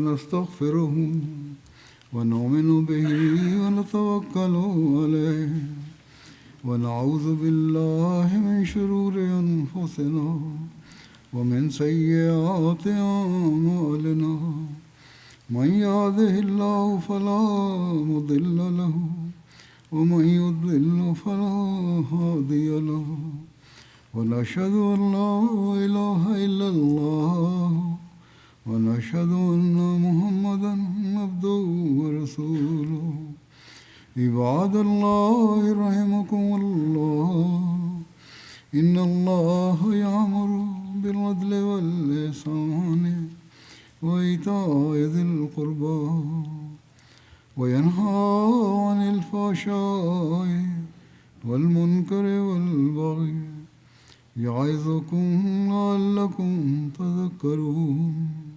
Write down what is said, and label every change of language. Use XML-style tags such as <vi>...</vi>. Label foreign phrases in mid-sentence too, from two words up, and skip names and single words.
<ar>نستغفره ونؤمن به ونتوكل عليه ونعوذ بالله من شرور أنفسنا ومن سيئات أعمالنا. من يهده الله فلا مضل له ومن يضلل فلا هادي له ونشهد أن لا إله إلا الله ونشهد أن محمدا عبده ورسوله. عباد الله رحمكم الله إن الله يأمر بالعدل والإحسان وإيتاء ذي القربى وينهى عن الفحشاء والمنكر والبغي يعظكم لعلكم تذكرون.</ar>